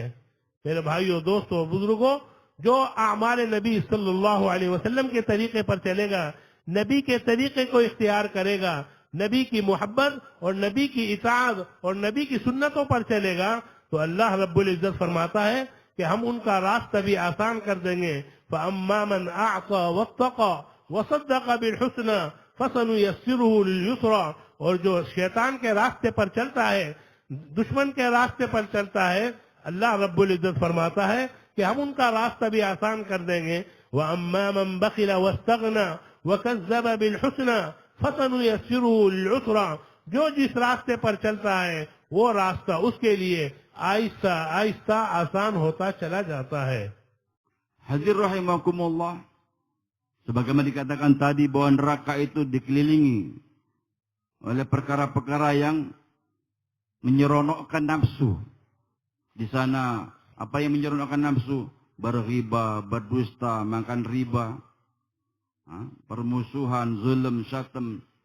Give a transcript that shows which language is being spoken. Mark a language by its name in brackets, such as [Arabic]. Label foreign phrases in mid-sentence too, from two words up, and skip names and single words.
[Urdu] میرے بھائیوں، دوستوں، بزرگوں، جو اعمال نبی [Arabic] صلى الله عليه وسلم [Urdu] کے طریقے پر چلے گا، نبی کے طریقے کو اختیار کرے گا، نبی کی محبت اور نبی کی اطاعت اور نبی کی سنتوں پر چلے گا، تو [Arabic] الله رب العزة [Urdu] فرماتا ہے کہ ہم ان کا راستہ بھی آسان کر دیں گے. [Arabic] فأما من أعطى واتقى وصدق بالحسنى فسنيسره لليسرى. [Urdu] اور جو شیطان کے راستے پر چلتا ہے، دشمن کے راستے پر چلتا ہے, दुश्मन के रास्ते पर चलता है, [Arabic] الله رب العزة [Urdu] فرماتا ہے کہ ہم ان کا راستہ بھی آسان کر دیں گے. [Arabic] وأما من بخل واستغنى وكذب بالحسنى فسنيسره لليسرى. [Urdu] جو جس راستے پر چلتا ہے وہ راستہ اس کے لیے آہستہ آہستہ آسان ہوتا چلا جاتا ہے. [Malay] Hadir rahimakumullah. Sebagaimana dikatakan tadi bahwa neraka itu dikelilingi oleh perkara-perkara yang menyeronokkan nafsu. Di sana apa yang menyeronokkan nafsu? Berriba, berdusta, makan riba, permusuhan, zulm, syatam.